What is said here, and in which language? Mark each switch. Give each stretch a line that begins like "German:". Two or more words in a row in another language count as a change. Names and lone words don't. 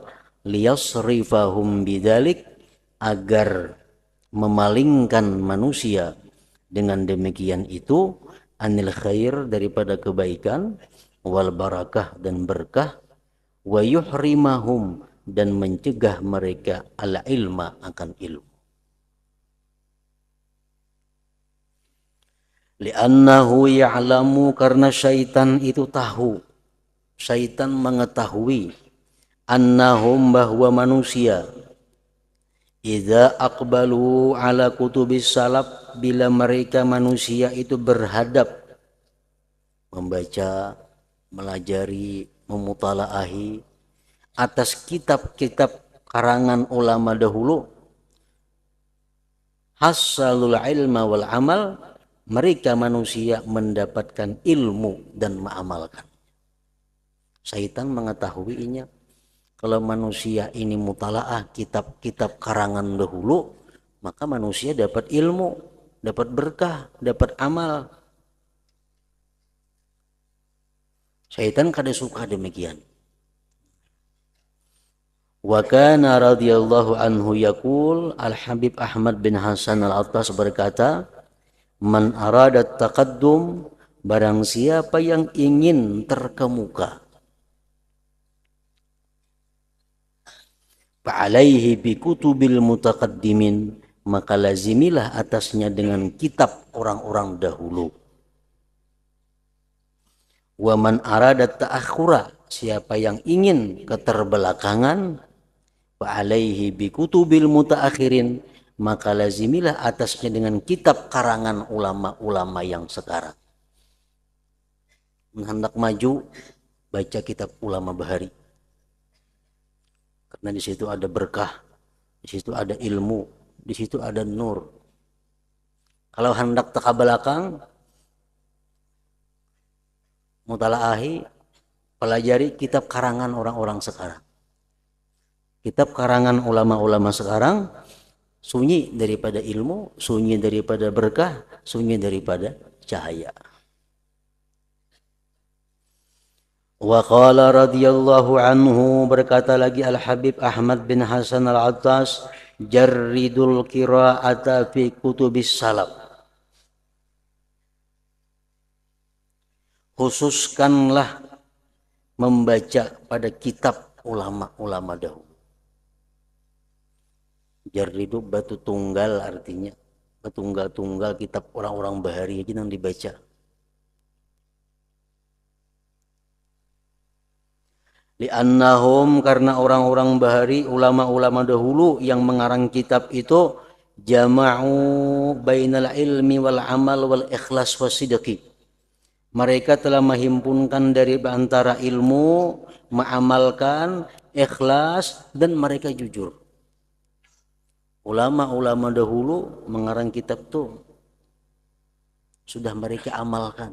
Arabic: ليصرفهم بذلك,
Banjar: agar memalingkan manusia dengan demikian itu,
Arabic: عن الخير,
Banjar: daripada kebaikan,
Arabic: والبركة,
Banjar: dan berkah,
Arabic: ويحرمهم,
Banjar: dan mencegah mereka
Arabic: العلم,
Banjar: akan ilmu.
Arabic: لأنه يعلم,
Banjar: karena syaitan itu tahu, syaitan mengetahui, annahum, bahwa manusia,
Arabic: إذا أقبلوا على كتب السلف,
Banjar: bila mereka manusia itu berhadap, membaca, melajari, memutalaahi atas kitab-kitab karangan ulama dahulu,
Arabic: حصل العلم والعمل,
Banjar: mereka manusia mendapatkan ilmu dan mengamalkan. Syaitan mengetahuinya. Kalau manusia ini mutalaah kitab-kitab karangan dahulu, maka manusia dapat ilmu, dapat berkah, dapat amal. Syaitan kada suka demikian.
Arabic: وكان رضي الله عنه يقول,
Banjar: Al-Habib Ahmad bin Hasan Al-Attas berkata,
Arabic: من أراد التقدم,
Banjar: barang siapa yang ingin terkemuka,
Arabic: فعليه بكتب المتقدمين,
Banjar: maka lazimilah atasnya dengan kitab orang-orang dahulu.
Arabic: ومن أراد التأخر,
Banjar: siapa yang ingin keterbelakangan,
Arabic: فعليه بكتب المتأخرين,
Banjar: maka lazimilah atasnya dengan kitab karangan ulama-ulama yang sekarang. Hendak maju, baca kitab ulama bahari. Karena di situ ada berkah, di situ ada ilmu, di situ ada nur. Kalau hendak teka belakang, mutalaahi, pelajari kitab karangan orang-orang sekarang. Kitab karangan ulama-ulama sekarang sunyi daripada ilmu, sunyi daripada berkah, sunyi daripada cahaya.
Arabic: وقال رضي الله عنه,
Banjar: berkata lagi Al-Habib Ahmad bin Hasan Al-Attas,
Arabic: جرد القراءة في كتب السلف.
Banjar: Khususkanlah membaca pada kitab ulama-ulama dahulu. Jarridu batu tunggal, artinya betunggal-tunggal kitab orang-orang bahari aja yang dibaca. Li'annahum, karena orang-orang bahari, ulama-ulama dahulu yang mengarang kitab itu,
Arabic: جمعوا بين العلم والعمل والإخلاص والصدق.
Banjar: Mereka telah menghimpunkan dari antara ilmu, mengamalkan, ikhlas, dan mereka jujur. Ulama-ulama dahulu mengarang kitab tuh sudah mereka amalkan.